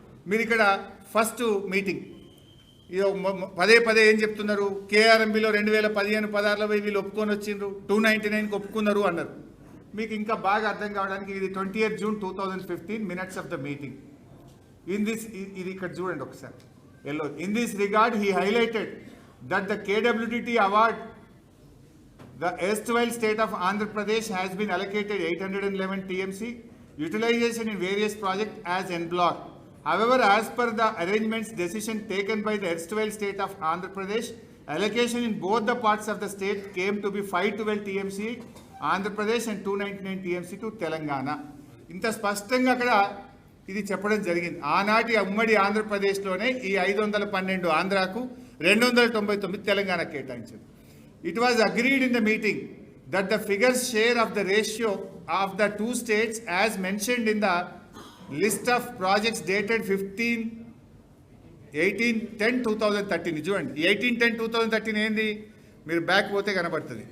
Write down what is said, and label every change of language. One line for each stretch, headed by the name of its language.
Telugu: మీరు ఇక్కడ first meeting ఇది పదే ఏం చెప్తున్నారు? కేఆర్ఎంబీలో 2015-16లో వీళ్ళు ఒప్పుకొని వచ్చిండ్రు, 299కి ఒప్పుకున్నారు అన్నారు. మీకు ఇంకా బాగా అర్థం కావడానికి ఇది 20th June 2015
English: Minutes of the meeting.
Telugu: ఇది ఇక్కడ చూడండి ఒకసారి.
English: In this regard he highlighted that the KWDT award the erstwhile state of Andhra Pradesh has been allocated 811 TMC utilization in various projects as en bloc. However, as per the arrangements decision taken by the erstwhile state of Andhra Pradesh, allocation in both the parts of the state came to be 512 TMC Andhra Pradesh and 299 TMC to Telangana.
Telugu: ఇంత స్పష్టంగా అక్కడ ఇది చెప్పడం జరిగింది. ఆనాటి ఉమ్మడి ఆంధ్రప్రదేశ్లోనే ఈ 512 ఆంధ్రాకు, 299 తెలంగాణ కేటాయించారు.
English: It was agreed in the meeting that the figures share of the ratio of the 2 states as mentioned in the list of projects dated 18/10/2013.
Telugu: చూడండి 18/10/2013 ఏంది? మీరు బ్యాక్ పోతే కనబడుతుంది.